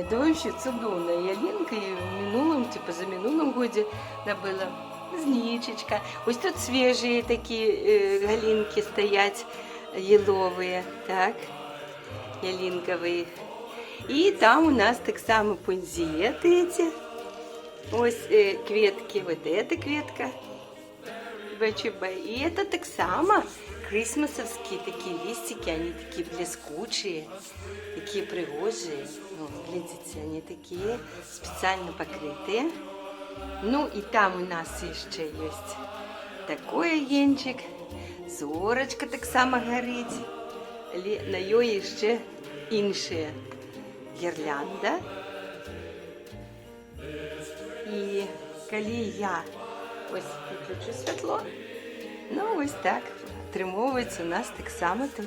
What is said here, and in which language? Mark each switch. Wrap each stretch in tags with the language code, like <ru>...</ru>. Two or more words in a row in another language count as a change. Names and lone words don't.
<ru>Да, вообще</ru> <uk>чудовна ялинка. І в минулому, типу, за минулому годі набила знічечка. Ось тут свіжі такі галинки стоять, елові, так, ялинкові. І там у нас так само пунзети ці. Ось кветки,</uk> <ru>вот эта</ru> <uk>кветка БЧБ.</uk> <ru>И это</ru> <uk>так само</uk> <ru>крисмасовские такие листики, они такие блескучие, такие пригожие. Ну, глядите, они такие специально покрытые. Ну и там у нас еще есть такой агенчик.</ru> <uk>Зорочка так само горить. На ній ще інша гірлянда. І коли я ось виключу світло, ну ось так отримовується у нас так само тут.</uk>